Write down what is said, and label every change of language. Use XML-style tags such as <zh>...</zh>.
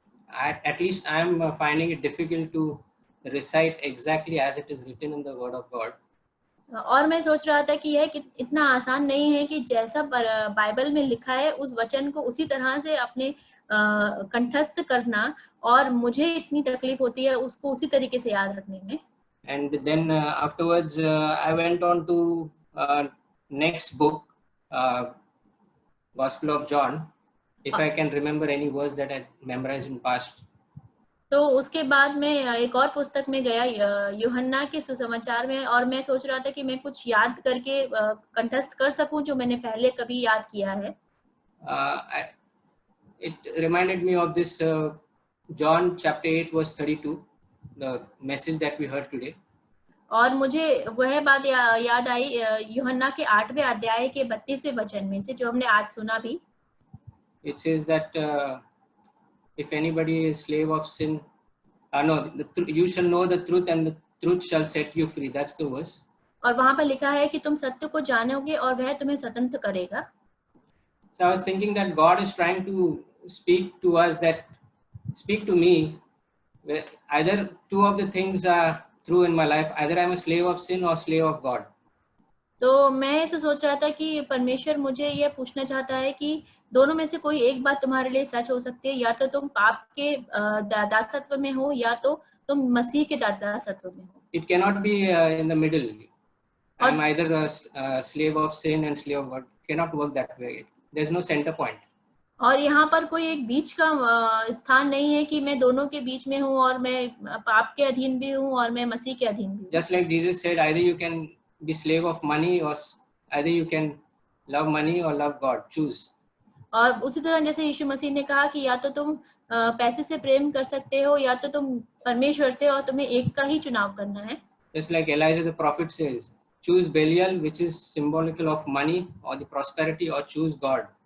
<en>At least I am finding it difficult to recite exactly as it is written in the Word of God.</en> <hi>और मैं सोच रहा था कि यह इतना आसान नहीं है कि जैसा बाइबल में लिखा है उस वचन को उसी तरह से अपने कंठस्थ करना, और मुझे इतनी तकलीफ होती है उसको उसी तरीके से याद रखने में.</hi> <en>And then afterwards I went on to next book, Gospel of John, if I can remember any verse that I memorized in past.</en> <hi>तो उसके बाद मैं एक और पुस्तक में गया, यूहन्ना के सुसमाचार में, और मैं सोच रहा था कि मैं कुछ याद करके कंठस्थ कर सकूं जो मैंने पहले कभी याद किया है.</hi> <en>It reminded me of this John chapter 8 verse 32, the message that we heard today.</en> <hi>और मुझे वह बात याद आई यूहन्ना के 8वें अध्याय के 32वें वचन में से जो हमने आज सुना भी.</hi> <en>It says that if anybody is slave of sin, you shall know the truth and the truth shall set you free. That's the verse.</en> <hi>और वहाँ पर लिखा है कि तुम सत्य को जानोगे और वह तुम्हें स्वतंत्र करेगा.</hi> <en>So I was thinking that God is trying to speak to us, speak to me. Either two of the things, through in my life, either I'm a slave of sin or slave of God.</en> <hi>तो मैं ऐसे सोच रहा था कि परमेश्वर मुझे ये पूछना चाहता है कि दोनों में से कोई एक बात तुम्हारे लिए सच हो सकती है, या तो तुम पाप के दासत्व में हो या तो तुम मसीह के दासत्व में हो.</hi> <en>It cannot be in the middle. I'm either a slave of sin and slave of God. Cannot work that way. There's no center point.</en> <hi>और यहाँ पर कोई एक बीच का स्थान नहीं है कि मैं दोनों के बीच में हूँ और मैं पाप के अधीन भी हूँ और मैं मसीह के अधीन भी हूँ.</hi> <en>Just like Jesus said, either you can be slave of money or either you can love money or love God. Choose.</en> <hi>और उसी तरह जैसे यीशु मसीह ने कहा कि या तो तुम पैसे से प्रेम कर सकते हो या तो तुम परमेश्वर से, और तुम्हें एक का ही चुनाव करना है.</hi> <en>Just like Elijah the prophet says, choose Belial, which is symbolical of money or the prosperity, or choose God.</en>